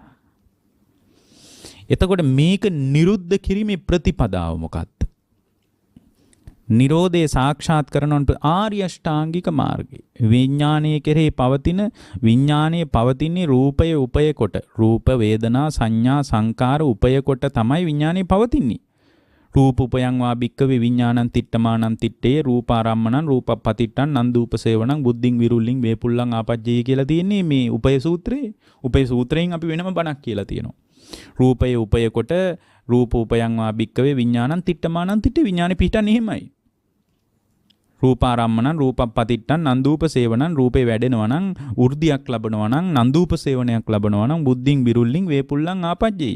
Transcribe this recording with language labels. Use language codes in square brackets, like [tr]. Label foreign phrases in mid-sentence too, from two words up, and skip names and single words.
[si] එතකොට මේක නිරුද්ධ කිරීමේ ප්‍රතිපදාව මොකක්ද? නිරෝධය සාක්ෂාත් කරනොත් ආර්ය අෂ්ටාංගික මාර්ගය. විඥානයේ කෙරෙහි විඥානයේ පවතින්නේ රූපය උපය කොට. රූප වේදනා සංඥා සංකාර උපය කොට තමයි විඥානේ පවතින්නේ. [pi] රූප උපයං වා භික්කවේ විඥානං තිට්ඨමානං තිට්ඨේ රූපාරම්මණං රූපප්පතිට්ඨං නන්දූපසේවණං බුද්ධින් විරුල්ලින් වේපුල්ලං ආපජ්ජේ [si] කියලා තියෙන්නේ මේ උපය සූත්‍රයේ. උපය සූත්‍රයෙන් අපි වෙනම බණක් කියලා තියෙනවා. රූපය උපය කොට [pi] රූප උපයං වා භික්කවේ විඥානං තිට්ඨමානං තිට්ඨේ [si] විඥානේ පිහිටන්නේ එහෙමයි. [pi] රූපාරම්මණං රූපප්පතිට්ඨං නන්දූපසේවණං [si] රූපේ වැඩෙනවා නම් වෘද්ධියක් ලැබනවා නම් නන්දූපසේවණයක් ලැබනවා නම් [pi] බුද්ධින් විරුල්ලින් වේපුල්ලං ආපජ්ජේය.